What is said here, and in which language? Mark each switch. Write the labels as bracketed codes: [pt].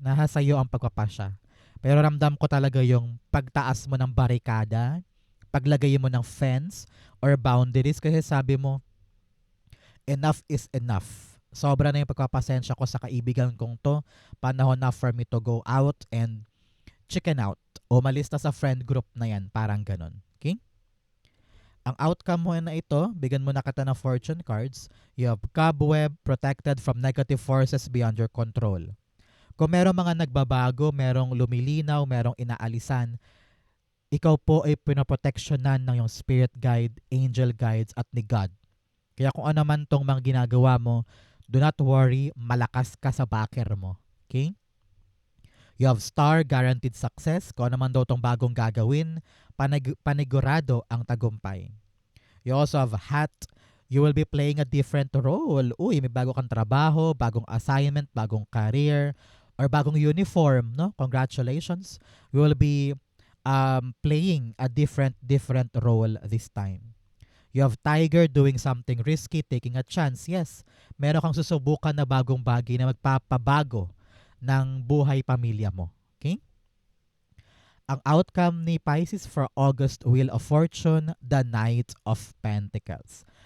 [tl] Nasa iyo ang pagpapasya. Pero ramdam ko talaga yung pagtaas mo ng barikada, paglagay mo ng fence or boundaries kasi sabi mo, [en] enough is enough. [tl] Sobra na yung pagpapasensya ko sa kaibigan kong to. [en] Panahon na for me to go out and chicken out. [tl] O malista sa friend group na yan. Parang ganun. Okay? Ang outcome mo na ito, bigyan mo na kita ng fortune cards. [en] You have cobweb, protected from negative forces beyond your control. [tl] Kung merong mga nagbabago, merong lumilinaw, merong inaalisan, ikaw po ay pinoproteksyonan ng yung spirit guide, angel guides, at ni God. Kaya kung ano man tong mga ginagawa mo, [en] do not worry, [tl] malakas ka sa backer mo. Okay? [en] You have star, guaranteed success. [tl] Kung ano man daw tong bagong gagawin, panigurado ang tagumpay. [en] You also have hat. You will be playing a different role. [tl] Uy, may bago kang trabaho, bagong assignment, bagong career, or bagong uniform. No? [en] Congratulations. You will be playing a different role this time. You have tiger, doing something risky, taking a chance. [tl] Yes, meron kang susubukan na bagong bagay na magpapabago ng buhay pamilya mo. [en] Okay? Ang outcome ni Pisces for August Wheel of Fortune, the Knight of Pentacles.